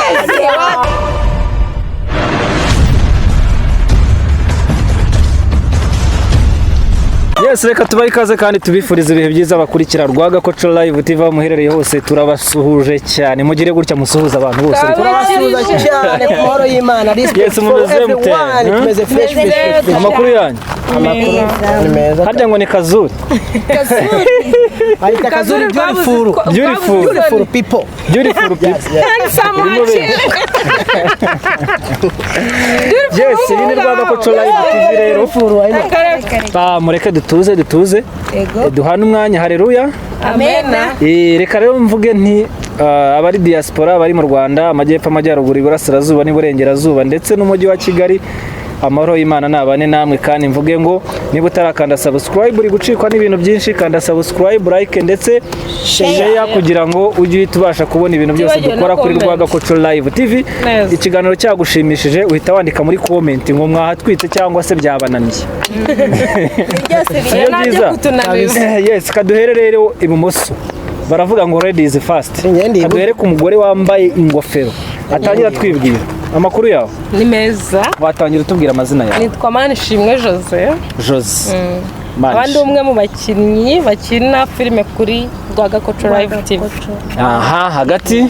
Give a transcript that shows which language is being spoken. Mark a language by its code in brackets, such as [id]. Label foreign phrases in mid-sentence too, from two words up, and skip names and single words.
[rw] Yes, reka tubaye ikaze kandi tubifuriza ibihe byiza bakurikira Rwagakoco Live TV muherereye hose turabasuhuje cyane mugire gutya musuhuza abantu bose turabasuhuza cyane ku mahoro y'Imana yes tumeze fresh amakuru yanyu ni meza harya ngo ni Kazuri ari Kazuri [en] beautiful people [rw] yes iyi ni Rwagakoco Live TV rero mureke dutuze duhana umwanya haleluya amen reka rero mvuge nti abari diaspora bari mu Rwanda amajyepfo amajyaruguru iburasirazuba n'iburengerazuba ndetse n'umujyi wa Kigali amahoro y'Imana nabane namwe kandi mvuge ngo niba utarakanda subscribe uri gucikwa n'ibintu byinshi kanda [en] subscribe like [rw] ndetse share kugira ngo ujye tubasha kubona ibintu byose dukora kuri Rwagakoco Live TV ikiganiro cyagushimishije uhita wandika muri comment ngo mwahatwitse cyangwa se byabananiye yes kaduhere rero ibumoso baravuga ngo [en] ready is fast [rw] kaduhere ku mugore wambaye ingofero atangira twibwira amakuru yawe ni meza watangira tubwira amazina yawe nitwa Manishimwe Jose abandi umwe mu bakinnyi bakina filime kuri Rwagakoco Live TV aha hagati